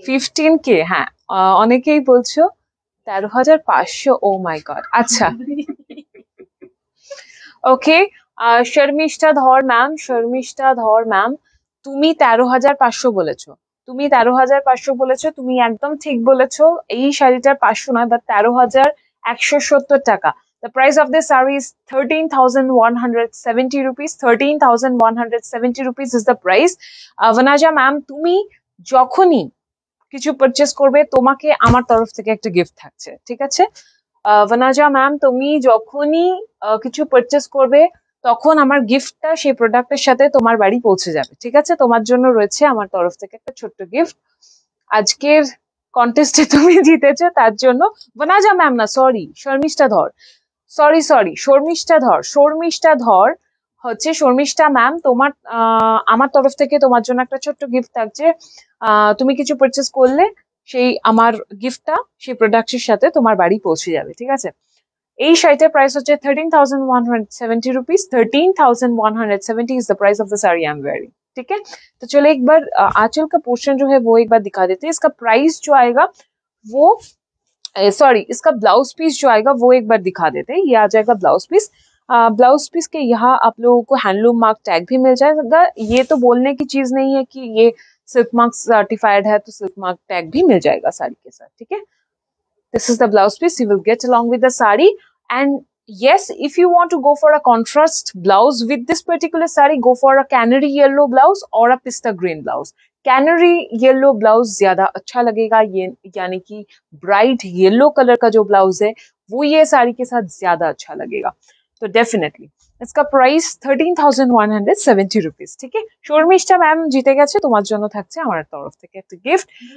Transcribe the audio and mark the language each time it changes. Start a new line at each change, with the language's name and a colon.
Bangla: 15K, হ্যাঁ অনেকেই বলছো 13,500। ও মাই গড, আচ্ছা ওকে। শর্মিষ্ঠা ধর ম্যাম, শর্মিষ্ঠা ধর ম্যাম, তুমি 13,500 বলেছো, তুমি 13,500 বলেছো, তুমি একদম ঠিক বলেছো। এই শাড়িটার 500 নয়, বাট 13,170 টাকা।
English: The price of this saree is 13,170 rupees. 13,170 rupees is the price.
Bangla: Vanaja ma'am, তুমি যখনই কিছু পারচেস করবে তোমাকে আমার তরফ থেকে একটা গিফট থাকছে, ঠিক আছে? ভানাজা ম্যাম, তুমি যখনই কিছু পারচেস করবে তখন আমার গিফটটা সেই প্রোডাক্টের সাথে তোমার বাড়ি পৌঁছে যাবে, ঠিক আছে? তোমার জন্য রয়েছে আমার তরফ থেকে একটা ছোট্ট গিফট। আজকের কন্টেস্টে তুমি জিতেছো তার জন্য। ভানাজা ম্যাম না, সরি, শর্মিষ্ঠা ধর, সরি সরি, শর্মিষ্ঠা ধর, শর্মিষ্ঠা ধর হচ্ছে শর্মিষ্ঠা ম্যাম। তোমার আমার তরফ থেকে তোমার জন্য একটা ছোট্ট গিফট থাকছে। তুমি কিছু পারচেস করলে সেই আমার গিফটটা সেই প্রোডাক্টের সাথে তোমার বাড়ি পৌঁছে যাবে, ঠিক আছে? এই শাড়িটার প্রাইস হচ্ছে 13,170 rupees.
English: 13,170 is the price of the sari I am wearing,
Hindi: ठीक है? तो चलो एक बार आंचल का पोर्शन जो है वो एक बार दिखा देते हैं। इसका प्राइस जो आएगा वो, सॉरी, इसका ब्लाउज पीस जो आएगा वो एक बार दिखा देते हैं। ये आ जाएगा ब्लाउज पीस। ब्लाउज पीस के यहाँ आप लोगों को हैंडलूम मार्क टैग भी मिल जाएगा। ये तो बोलने की चीज नहीं है कि ये सिल्क मार्क सर्टिफाइड है, तो सिल्क मार्क टैग भी मिल जाएगा साड़ी के साथ, ठीक है?
English: This is the blouse piece you will get along with the sari. And yes, if you want to go for a contrast blouse with this particular sari, go for a canary yellow blouse or a pista green blouse.
Hindi: Canary yellow blouse ज्यादा अच्छा लगेगा, ये यानी कि bright yellow colour का जो blouse है वो ये साड़ी के साथ ज्यादा अच्छा लगेगा। तो डेफिनेटली इसका प्राइस 13,170 रुपीज, ठीक है?
Bangla: শর্মিষ্ঠা ম্যাম জিতে গেছে, তোমার জন্য থাকছে আমার তরফ থেকে একটা গিফট।